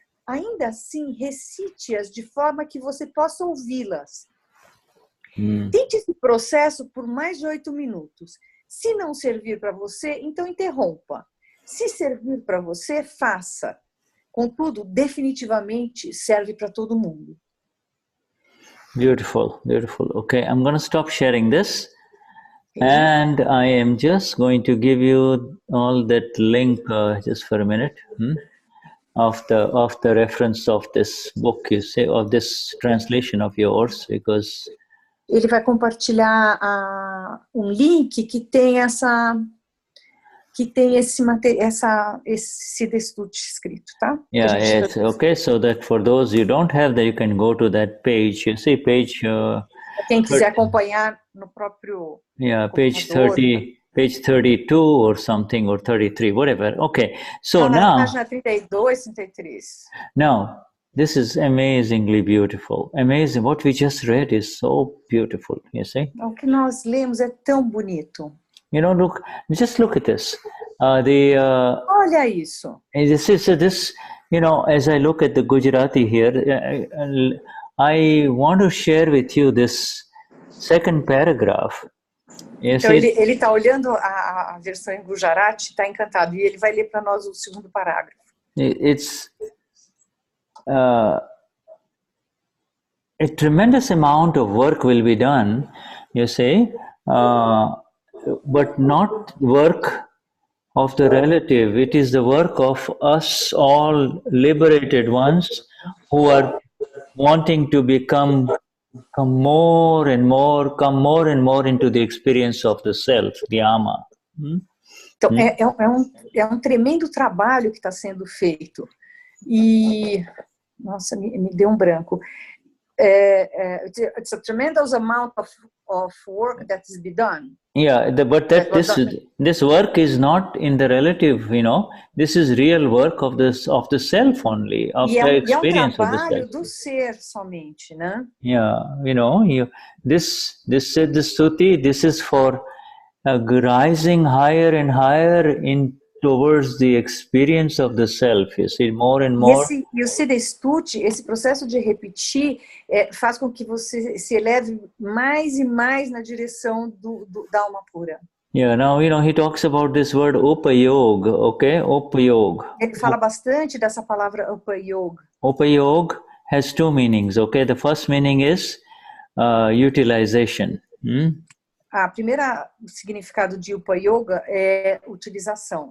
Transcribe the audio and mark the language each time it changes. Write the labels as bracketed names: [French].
[Portuguese] ainda assim, recite-as de forma que você possa ouvi-las. Tente esse processo por mais de 8 minutos. Se não servir para você, então interrompa. Se servir para você, faça. Contudo, definitivamente serve para todo mundo. [English] Beautiful, beautiful. Okay, I'm going to stop sharing this. And I am just going to give you all that link just for a minute of the reference of this book, you say, of this translation of yours, because [Portuguese] ele vai compartilhar link que tem esse Siddha Stuti escrito, tá? [English] Yeah, yes, okay. So that for those you don't have that, you can go to that page. You see page. [Portuguese] Quem quiser acompanhar no próprio. [English] Yeah, page 30, page 32 or something, or 33, whatever. Okay. So now. [Portuguese] Página 32, 33. [English] Now. This is amazingly beautiful. Amazing. What we just read is so beautiful, you see? [Portuguese] O que nós lemos é tão bonito. [English] You know, just look at this. [Portuguese] Olha isso. [English] This, you know, as I look at the Gujarati here, I want to share with you this second paragraph. [Portuguese] Então, ele está olhando a versão em Gujarati, está encantado, e ele vai ler para nós o segundo parágrafo. [English] It's a tremendous amount of work will be done, you say, but not work of the relative. It is the work of us all liberated ones who are wanting to come more and more into the experience of the self, the Ama. [Portuguese] Então, é um tremendo trabalho que está sendo feito. E... Nossa, me deu branco. [English] It's a tremendous amount of work that is be done. Yeah, but this work is not in the relative, you know. This is real work of the self only, of the experience of the self. [Portuguese] É um trabalho do ser somente, né? [English] Yeah, you know, this Siddha Stuti, this is for rising higher and higher towards the experience of the self, you see, more and more. [Portuguese] E o Siddha Stuti, esse processo de repetir, faz com que você se eleve mais e mais na direção da alma pura. [English] Yeah, now, you know, he talks about this word upayog, okay? Upayog. [Portuguese] Ele fala bastante dessa palavra upayog. [English] Upayog has two meanings, okay? The first meaning is utilization. [Portuguese] A primeira significado de Upayoga é utilização.